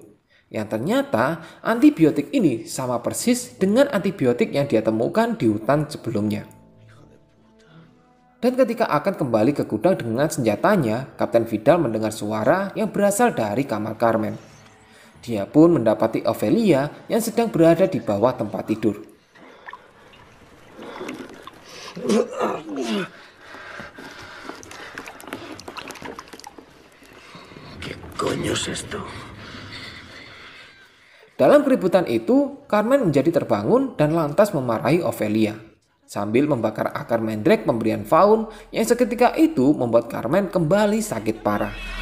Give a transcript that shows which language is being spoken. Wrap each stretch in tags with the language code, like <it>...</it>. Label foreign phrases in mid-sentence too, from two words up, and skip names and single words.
<id>Yang ternyata antibiotik ini sama persis dengan antibiotik yang dia temukan di hutan sebelumnya. Dan ketika akan kembali ke gudang dengan senjatanya, Kapten Vidal mendengar suara yang berasal dari kamar Carmen. Dia pun mendapati Ophelia yang sedang berada di bawah tempat tidur.</id> <es>¿Qué coño es esto?</es> <id>Dalam keributan itu, Carmen menjadi terbangun dan lantas memarahi Ophelia, sambil membakar akar mandrake pemberian Faun yang seketika itu membuat Carmen kembali sakit parah.</id>